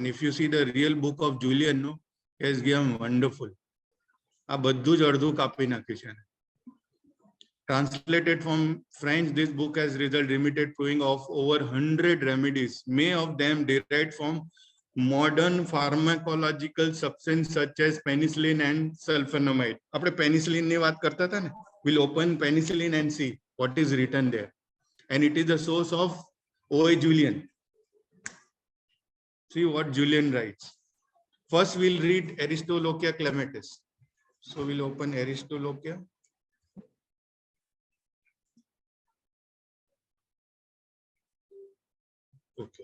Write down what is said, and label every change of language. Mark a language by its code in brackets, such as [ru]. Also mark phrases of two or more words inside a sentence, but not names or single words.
[en] If you see the real book of Julian, no, he has given wonderful. [gu] આ બધું જ અડધું કાપી નાખ્યું છે. [en] Translated from French, this book has resulted limited proving of over 100 remedies, many of them derived from modern pharmacological substances such as penicillin and sulfonamide. [gu] આપણે penicillin ની વાત કરતા હતા ને. [en] We'll open penicillin and see what is written there. And it is the source of O.A. Julian. See what Julian writes. First, we'll read Aristolochia clematis. So we'll open Aristolochia. Okay.